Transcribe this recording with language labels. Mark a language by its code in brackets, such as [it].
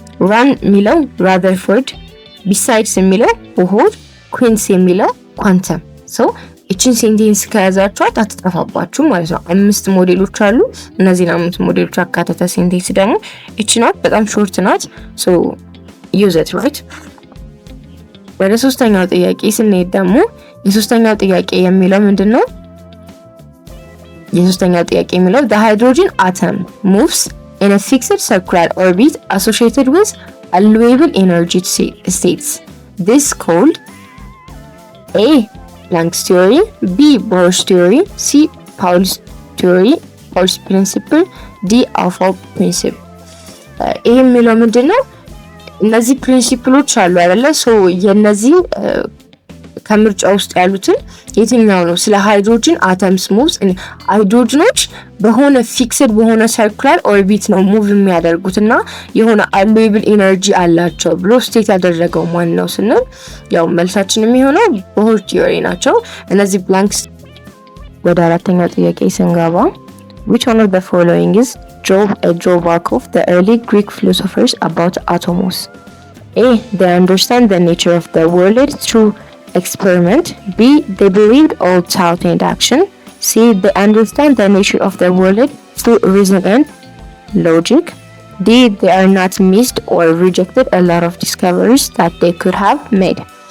[am] ራን የሚለው ራዘርፎርድ፣ ቢሳይድስ የሚለው ቦር፣ ኩዊንስ የሚለው ኳንተም። ሶ እቺን ሴንቴንስ ከያዛችኋት አትጠፋባችሁ ማለት ነው። አምስት ሞዴሎች አሉ። እነዚህን አምስት ሞዴሎች አካተተ ሴንቴንስ ደግሞ እቺ ናት። በጣም ሾርት ናት። [en] ሶ ዩዝ ኢት ራይት። [am] ወደ ሶስተኛው ጥያቄ ስንሄድ ደግሞ የሶስተኛው ጥያቄ የሚለው ምንድነው? የሶስተኛው ጥያቄ የሚለው [en] the hydrogen atom moves in a fixed circular orbit associated with allowable energy states. This called A. Planck's theory, B. Bohr's theory, C. Pauli's theory, Pauli's principle, D. Alpha principle. [am] ይሄ የሚለው ምንድነው? እነዚህ ፕሪንሲፕሎች አሉ አይደለ? ሶ የነዚህ ከምርጫ ውስጥ ያሉትን የትኛው ነው? ስለ ሃይድሮጅን አተምስ ሙቭስ ሃይድሮጅኖች በሆነ ፊክስድ በሆነ ሰርኩላር ኦርቢት ነው ሙቭ የሚያደርጉትና የሆነ አሎዌብል ኢነርጂ አላቸው ብሎ ስቴት ያደረገው ማን ነው ስንል ያው መልሳችን የሚሆነው ቦር ቲዮሪ ናቸው። እነዚህ ብላንክስ። ወደ አራተኛው ጥያቄ ስንገባ [en] which one of the following is a drawback of the early Greek philosophers about atomos? A. They understand the nature of the world through experiment. B. They believed all thought and action. C. They understand the nature of the world through reason and logic. D. They are not missed or rejected a lot of discoveries that they could have made.